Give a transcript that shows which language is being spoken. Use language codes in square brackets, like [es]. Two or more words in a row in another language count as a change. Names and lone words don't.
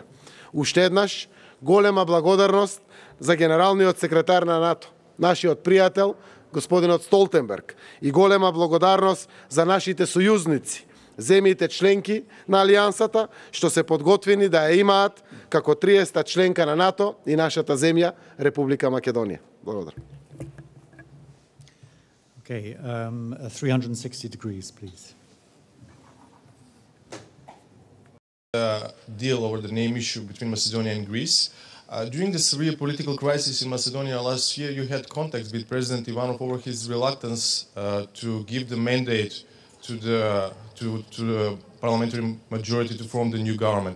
[mk] Уште еднаш, голема благодарност за генералниот секретар на НАТО, нашиот пријател, господинот Столтенберг, и голема благодарност за нашите сојузници, земјите членки на Алијансата, што се подготвени да ја имаат како 30-та членка на НАТО и нашата земја, Република Македонија. Благодарам. [en] Okay, 360 degrees, please. Deal over the name issue between Macedonia and Greece. During the severe political crisis in Macedonia last year, you had contacts with President Ivanov over his reluctance to give the mandate to the parliamentary majority to form the new government.